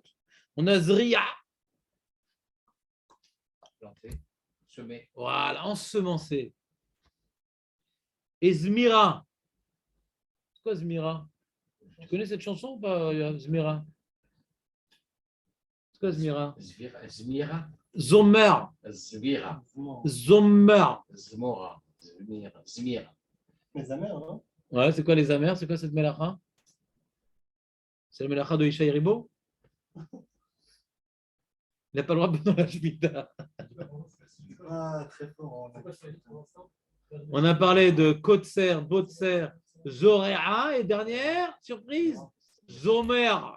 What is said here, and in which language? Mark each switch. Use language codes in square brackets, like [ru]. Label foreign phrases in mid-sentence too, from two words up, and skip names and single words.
[fr] On a Zria. Planter, semer. Voilà, ensemencer. Et Zmira. C'est quoi Zmira? Tu connais cette chanson ou pas, Zmira? C'est quoi Zmira? Zmira. Zomer. Zvira. Zomer. Zmora. Zmira. Les amers, non? Ouais, c'est quoi les amers? C'est quoi cette melacha? C'est la melacha de Ishaï Ribo? Il n'a pas le droit de dans la Shemitah. Ah, très fort. On a parlé de Kotser, Botser, Zorea et dernière surprise, Zomer.